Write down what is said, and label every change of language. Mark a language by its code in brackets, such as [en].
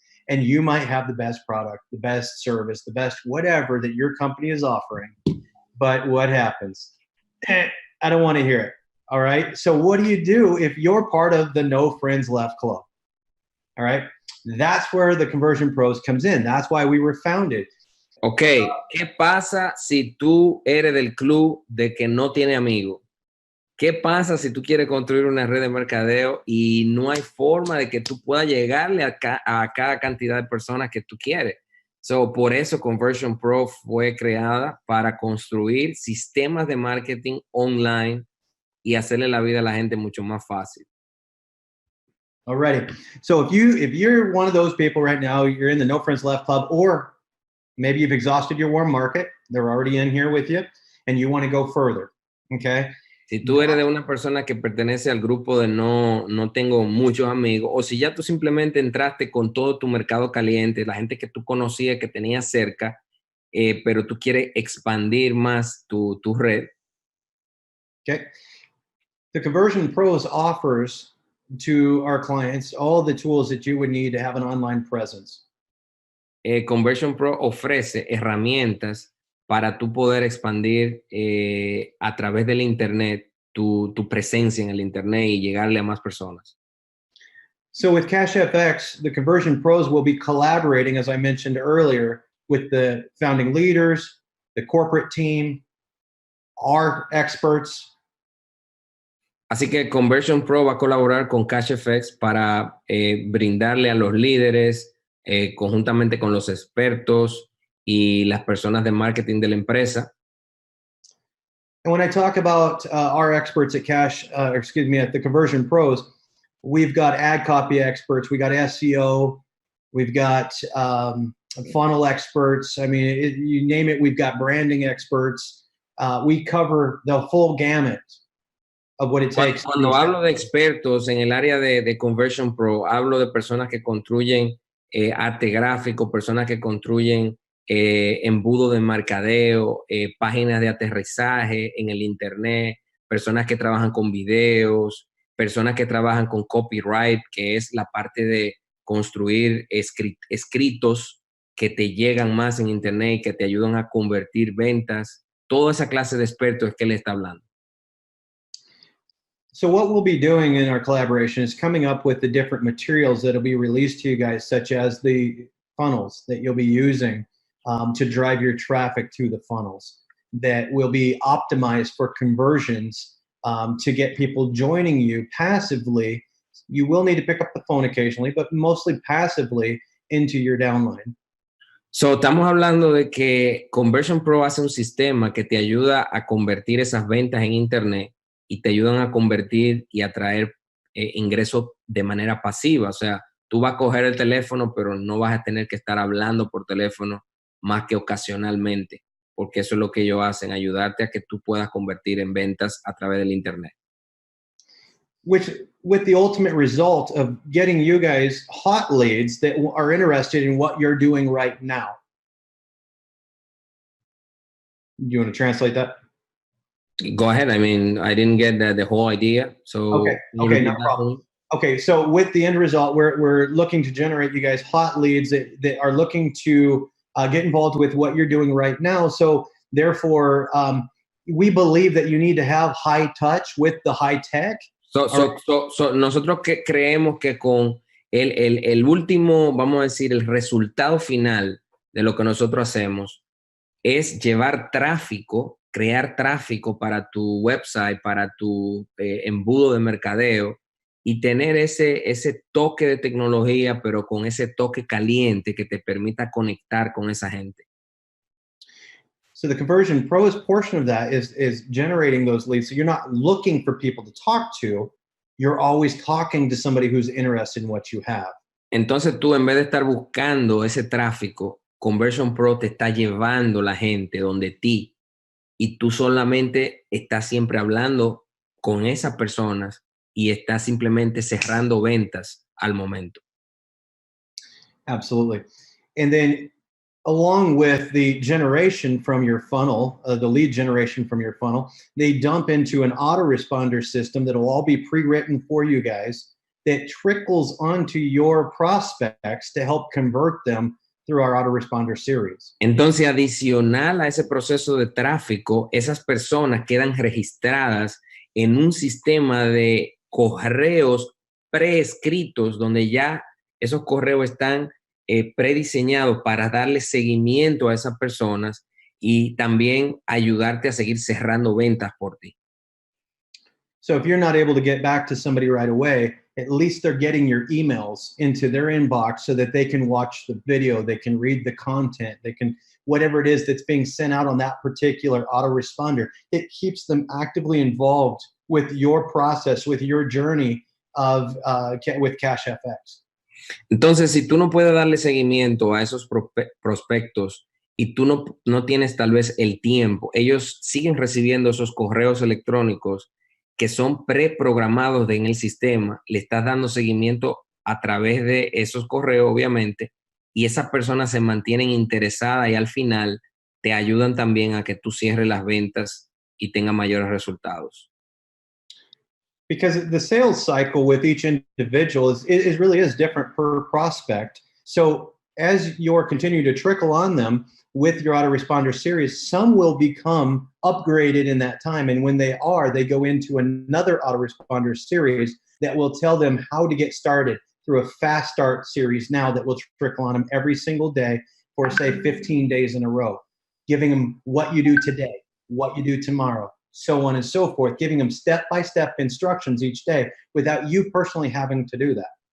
[en] And you might have the best product, the best service, the best whatever that your company is offering. But what happens? I don't want to hear it. All right. So what do you do if you're part of the No Friends Left Club? All right. That's where the Conversion Pros comes in. That's why we were founded. Okay. [es] ¿Qué pasa si tú eres del club de que no tiene amigos? ¿Qué pasa si tú quieres construir una red de mercadeo y no hay forma de que tú puedas llegarle a cada cantidad de personas que tú quieres? So, por eso Conversion Pro fue creada para construir sistemas de marketing online y hacerle la vida a la gente mucho más fácil. [en] Alrighty. So if you're one of those people right now, you're in the No Friends Left Club, or maybe you've exhausted your warm market, they're already in here with you, and you want to go further, okay? [es] Si tú eres de una persona que pertenece al grupo de no tengo muchos amigos, o si ya tú simplemente entraste con todo tu mercado caliente, la gente que tú conocías, que tenías cerca, pero tú quieres expandir más tu red. [en] Okay. The Conversion Pros offers to our clients all the tools that you would need to have an online presence. [es] Conversion Pro ofrece herramientas para tú poder expandir a través del Internet tu presencia en el Internet y llegarle a más personas. [en] So with CashFX, the Conversion Pros will be collaborating, as I mentioned earlier, with the founding leaders, the corporate team, our experts. [es] Así que Conversion Pro va a colaborar con CashFX para brindarle a los líderes, conjuntamente con los expertos y las personas de marketing de la empresa. [en] And when I talk about our experts at at the Conversion Pros, we've got ad copy experts, we got SEO, we've got funnel experts. I mean, you name it, we've got branding experts. We cover the full gamut of what it takes. [es] Cuando hablo de expertos en el área de Conversion Pro, hablo de personas que construyen arte gráfico, personas que construyen embudo de mercadeo, páginas de aterrizaje en el Internet, personas que trabajan con videos, personas que trabajan con copyright, que es la parte de construir escritos que te llegan más en Internet y que te ayudan a convertir ventas. Toda esa clase de expertos es que él está hablando. [en] So what we'll be doing in our collaboration is coming up with the different materials that will be released to you guys, such as the funnels that you'll be using to drive your traffic to the funnels, that will be optimized for conversions to get people joining you passively. You will need to pick up the phone occasionally, but mostly passively into your downline. [es] So, estamos hablando de que Conversion Pro hace un sistema que te ayuda a convertir esas ventas en Internet y te ayudan a convertir y a traer ingresos de manera pasiva. O sea, tú vas a coger el teléfono, pero no vas a tener que estar hablando por teléfono más que ocasionalmente, porque eso es lo que ellos hacen, ayudarte a que tú puedas convertir en ventas a través del Internet. [en] Which, with the ultimate result of getting you guys hot leads that are interested in what you're doing right now. Do you want to translate that? Go ahead. I mean, I didn't get the whole idea. So okay, no problem. Okay, so with the end result, we're looking to generate you guys hot leads that are looking to get involved with what you're doing right now. So therefore, we believe that you need to have high touch with the high tech. [es] So nosotros creemos que con el último, vamos a decir, el resultado final de lo que nosotros hacemos es llevar tráfico, crear tráfico para tu website, para tu embudo de mercadeo y tener ese toque de tecnología, pero con ese toque caliente que te permita conectar con esa gente. [en] So the conversion pros portion of that is generating those leads. So you're not looking for people to talk to. You're always talking to somebody who's interested in what you have. [es] Entonces tú, en vez de estar buscando ese tráfico, Conversion Pro te está llevando la gente donde ti y tú solamente estás siempre hablando con esas personas y estás simplemente cerrando ventas al momento. [en] Absolutely. And then along with the generation from your funnel, the lead generation from your funnel, they dump into an autoresponder system that'll all be pre-written for you guys that trickles onto your prospects to help convert them through our autoresponder series. [es] Entonces, adicional a ese proceso de tráfico, esas personas quedan registradas en un sistema de correos preescritos donde ya esos correos están prediseñados para darle seguimiento a esas personas y también ayudarte a seguir cerrando ventas por ti. [en] So if you're not able to get back to somebody right away, at least they're getting your emails into their inbox so that they can watch the video, they can read the content, they can, whatever it is that's being sent out on that particular autoresponder, it keeps them actively involved with your process, with your journey of with Cash FX. [es] Entonces, si tú no puedes darle seguimiento a esos prospectos y tú no tienes tal vez el tiempo, ellos siguen recibiendo esos correos electrónicos que son preprogramados en el sistema, le estás dando seguimiento a través de esos correos, obviamente, y esas personas se mantienen interesadas y al final te ayudan también a que tú cierres las ventas y tengas mayores resultados. [en] Because the sales cycle with each individual is really is different per prospect. So as you're continuing to trickle on them with your autoresponder series, some will become upgraded in that time. And when they are, they go into another autoresponder series that will tell them how to get started through a fast start series now that will trickle on them every single day for, say, 15 days in a row, giving them what you do today, what you do tomorrow, so on and so forth, giving them step-by-step instructions each day without you personally having to do that.